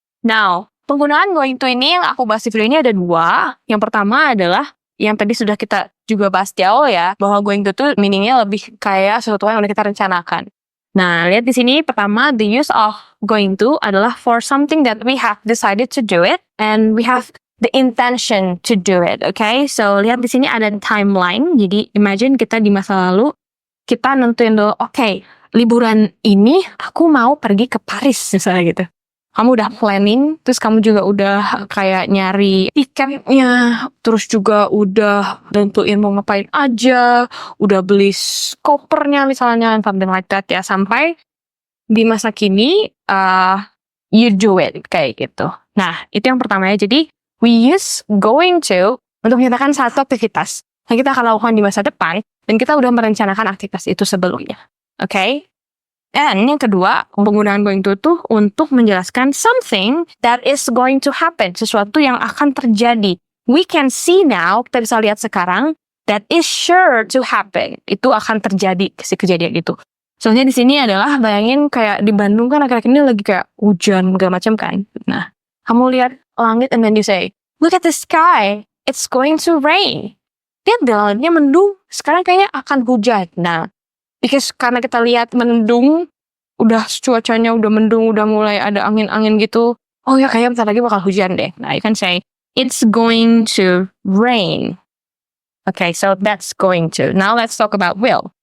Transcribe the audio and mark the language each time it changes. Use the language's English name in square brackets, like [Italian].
[Indonesian] Now, penggunaan going to ini yang aku bahas di video ini ada dua. Yang pertama adalah yang tadi sudah kita juga bahas di awal ya, bahwa going to tuh meaningnya lebih kayak sesuatu yang udah kita rencanakan. Nah, lihat di sini pertama, [English] the use of going to [Indonesian] adalah [English] for something that we have decided to do it and we have the intention to do it, okay? [Indonesian] So, lihat di sini ada timeline. Jadi, imagine kita di masa lalu, kita nentuin dulu, okay, liburan ini aku mau pergi ke Paris, misalnya gitu. Kamu udah planning, terus kamu juga udah kayak nyari tiketnya, terus juga udah nentuin mau ngapain aja, udah beli kopernya misalnya, [English] something like that [Indonesian] ya, sampai di masa kini, [English] you do it, [Indonesian] kayak gitu. Nah, itu yang pertama ya, jadi [English] we use going to [Indonesian] untuk menyatakan satu aktivitas yang kita akan lakukan di masa depan, dan kita udah merencanakan aktivitas itu sebelumnya. Okay? And yang kedua, penggunaan going to tuh untuk menjelaskan [English] something that is going to happen, [Indonesian] sesuatu yang akan terjadi. [English] We can see now, [Indonesian] kita bisa lihat sekarang, [English] that is sure to happen. [Indonesian] Itu akan terjadi, si kejadian itu. Soalnya di sini adalah, bayangin kayak di Bandung kan akhir-akhir ini lagi kayak hujan, segala macam kan. Nah, kamu lihat langit [English] and then you say, look at the sky, it's going to rain. [Indonesian] lihat deh langitnya mendung, sekarang kayaknya akan hujan. Nah, because karena kita lihat mendung, udah cuacanya udah mendung, udah mulai ada angin-angin gitu, oh ya kayaknya bentar lagi bakal hujan deh. [English] Nah, you can say, it's going to rain. Okay, so that's going to. Now let's talk about will.